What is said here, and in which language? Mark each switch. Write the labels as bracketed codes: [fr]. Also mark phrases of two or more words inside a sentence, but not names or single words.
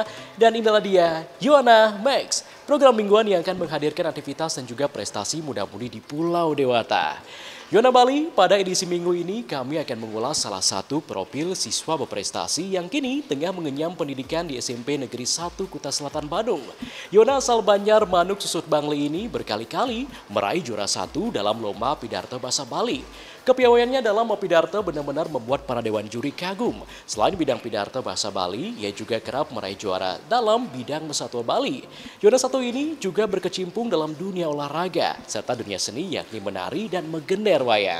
[id] Dan inilah dia, Yona Max, program mingguan yang akan menghadirkan aktivitas dan juga prestasi muda-mudi di Pulau Dewata. Yona Bali, pada edisi minggu ini kami akan mengulas salah satu profil siswa berprestasi yang kini tengah mengenyam pendidikan di SMP Negeri 1 Kuta Selatan Badung. Yona asal Banjar Manuk Susut Bangli ini berkali-kali meraih juara 1 dalam lomba pidato bahasa Bali. Kepiawaiannya dalam pidato benar-benar membuat para dewan juri kagum. Selain bidang pidato bahasa Bali, ia juga kerap meraih juara dalam bidang Satwa Bali. Yona satu ini juga berkecimpung dalam dunia olahraga serta dunia seni yakni menari dan menggener wayang.